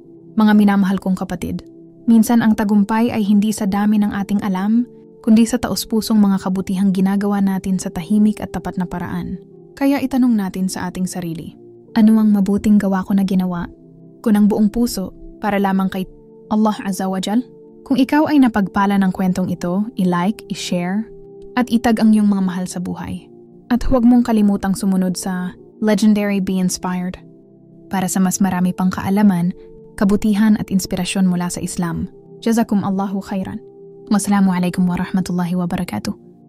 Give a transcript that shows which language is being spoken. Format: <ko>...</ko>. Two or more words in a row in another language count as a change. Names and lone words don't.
<tl>Mga minamahal kong kapatid, minsan ang tagumpay ay hindi sa dami ng ating alam, kundi sa taos-pusong mga kabutihang ginagawa natin sa tahimik at tapat na paraan. Kaya itanong natin sa ating sarili, ano ang mabuting gawa ko na ginawa ko ng buong puso para lamang kay</tl> <ar>الله عز وجل?</ar> <tl>Kung ikaw ay napagpala ng kwentong ito, i-like, i-share, at itag ang iyong mga mahal sa buhay. At huwag mong kalimutang sumunod sa Legendary Be Inspired para sa mas marami pang kaalaman, kabutihan at inspirasyon mula sa Islam.</tl> <ar>جزاكم الله خيرا. والسلام عليكم ورحمة الله وبركاته.</ar>